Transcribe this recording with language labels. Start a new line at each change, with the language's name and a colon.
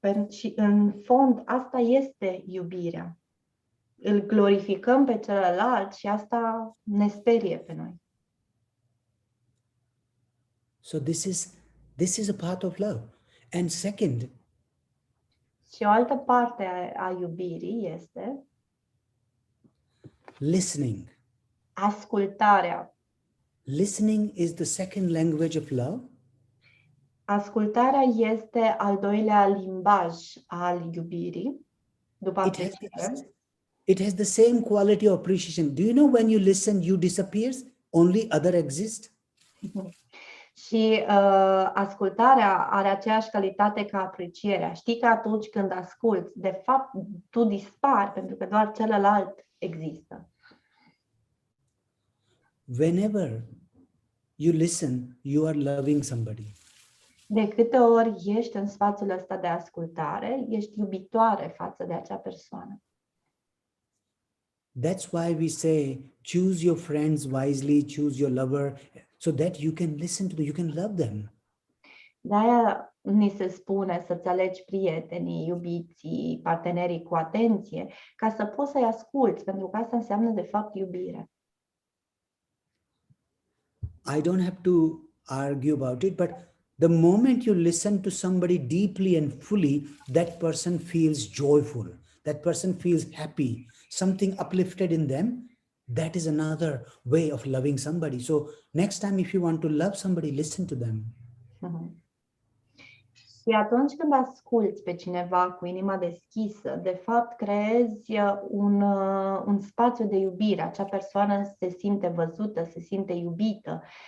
Romanian: Și în fond asta este iubirea. Îl glorificăm pe celălalt și asta ne sperie pe noi.
English: So this is a part of love. And second,
Romanian: și o altă parte a iubirii este
English: listening.
Romanian: Ascultarea.
English: Listening is the second language of love.
Romanian: Ascultarea este al doilea limbaj al iubirii, după apreciere.
English: It has the same quality of appreciation. Do you know when you listen, you disappear, only other exist?
Romanian: Și ascultarea are aceeași calitate ca aprecierea. Știi că atunci când asculți, de fapt, tu dispari pentru că doar celălalt există.
English: Whenever you listen, you are loving somebody.
Romanian: De câte ori ești în spațiul ăsta de ascultare, ești iubitoare față de acea persoană.
English: That's why we say, choose your friends wisely, choose your lover, so that you can listen to them, you can love them.
Romanian: De-aia ni se spune să-ți alegi prietenii, iubiții, partenerii cu atenție, ca să poți să-i asculți, pentru că asta înseamnă de fapt iubire.
English: I don't have to argue about it, but the moment you listen to somebody deeply and fully, that person feels joyful, that person feels happy, something uplifted in them. That is another way of loving somebody. So next time, if you want to love somebody, listen to them.
Romanian: Și atunci când asculți pe cineva cu inima deschisă, de fapt creezi un spațiu de iubire. Acea persoană se simte văzută, se simte iubită.